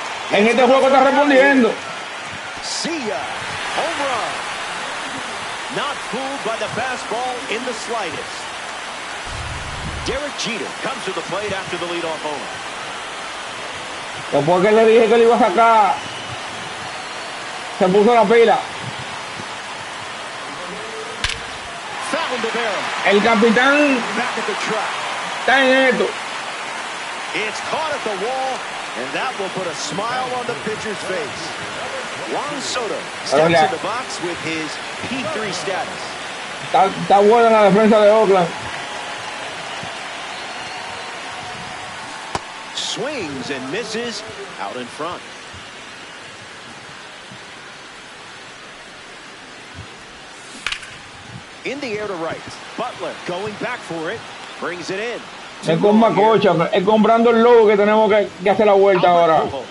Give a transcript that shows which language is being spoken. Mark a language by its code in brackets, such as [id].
[es] En este juego está respondiendo. [en] See ya. Home run. Not fooled by the fastball in the slightest. Derek Jeter comes to the plate after the leadoff home. [es] Después que le dije que le iba a sacar, se puso la pila. [en] Found the barrel. [es] El capitán [en] Back at the track. [es] está en esto. [en] It's caught at the wall, and that will put a smile on the pitcher's face. Juan Soto steps in the box with his P3 status. [es] Está buena la defensa de Oakland. [en] Swings and misses out in front. In the air to right. Butler going back for it. Brings it in. [es] Es con Macocha, es comprando el logo que tenemos que hacer la vuelta ahora.